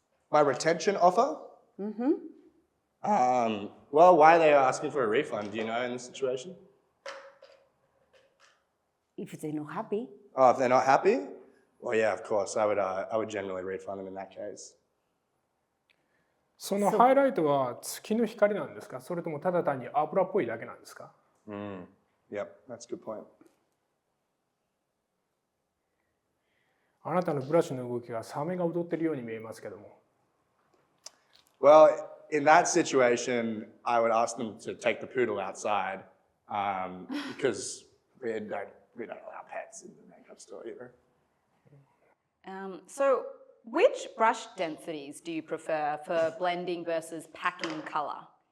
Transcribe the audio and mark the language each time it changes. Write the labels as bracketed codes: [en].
[en] My retention offer? Well, why are they asking for a refund? Do you know in this situation? If they're not happy. Oh, if they're not happy? Well, yeah, of course. I would generally refund them in that case. [ja] そのハイライトは月の光なんですか？それともただ単に油っぽいだけなんですか？ [en] Yep, that's a good point. [ja] あなたのブラシの動きがサメが踊ってるように見えますけども。 [en] Well, in that situation, I would ask them to take the poodle outside because we don't allow pets in the makeup store either. So which brush densities do you prefer for blending versus packing color?